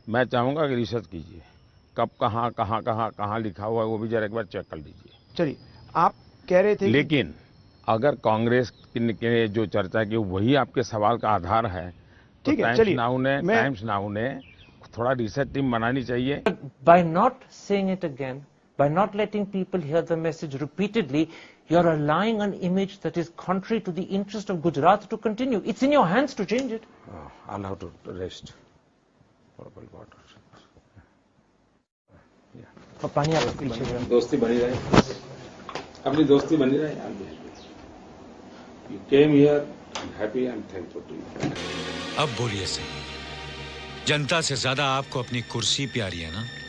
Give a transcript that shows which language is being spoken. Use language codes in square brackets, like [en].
[hi] मैं चाहूंगा कि रिसर्च कीजिए, कब कहाँ लिखा हुआ है वो भी जरा एक बार चेक कर लीजिए। चलिए, आप कह रहे थे लेकिन अगर कांग्रेस के जो चर्चा की वही आपके सवाल का आधार है तो ठीक है, टाइम्स नाउ ने थोड़ा रिसर्च टीम बनानी चाहिए। [en] By not saying it again, by not letting people hear the message repeatedly, you're allowing an image that is contrary to the interest of Gujarat to continue. It's in your hands to change it. I'll have to rest. Water. [hi] और पानी आपके पीछे दोस्ती बनी रहे, अपनी दोस्ती बनी रहे। [en] You came here, I'm happy, I'm thankful to you. [hi] अब बोलिए सही, जनता से ज्यादा आपको अपनी कुर्सी प्यारी है ना?